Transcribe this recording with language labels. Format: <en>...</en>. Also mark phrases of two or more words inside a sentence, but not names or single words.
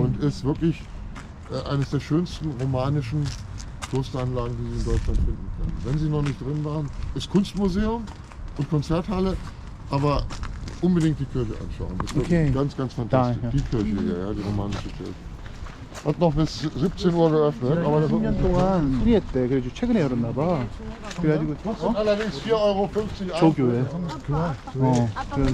<de>und ist wirklich eines der schönsten romanischen Klosteranlagen, die Sie in Deutschland finden können. Wenn Sie noch nicht drin waren, ist Kunstmuseum und Konzerthalle, aber unbedingt die Kirche anschauen. Das ist wirklich Okay. ganz, ganz fantastisch. Da, ja. Die Kirche hier, ja, die romanische Kirche. Hat noch bis 17 Uhr geöffnet, aber das</de> <ko>10년 동안 수리했대. 그래서 최근에 열었나 봐. 그래가지고</ko> <de>kostet allerdings 4,50 Euro Eintritt.</de> <ko>조교회. 아빠 그런</ko>